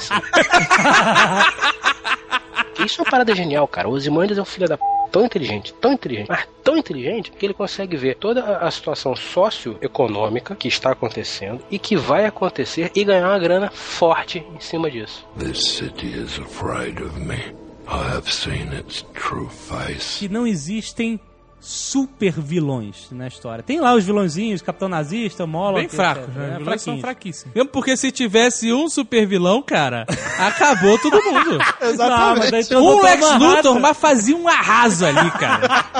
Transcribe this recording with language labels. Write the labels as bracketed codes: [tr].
[pt] sim. Isso é uma parada genial, cara. O Ozymandias é um filho da... Tão inteligente. Mas tão inteligente que ele consegue ver toda a situação socioeconômica que está acontecendo e que vai acontecer e ganhar uma grana forte em cima disso. [en] This city is afraid of me. I have seen its true face. [pt] Que não existem super vilões na história. Tem lá os vilõezinhos, Capitão Nazista, Molo. Bem fraco, né? Os vilões são fraquíssimos. Mesmo porque se tivesse um super vilão, cara, acabou todo mundo. Exatamente. Não, mas o Lex Luthor, mas fazia um arraso ali, cara.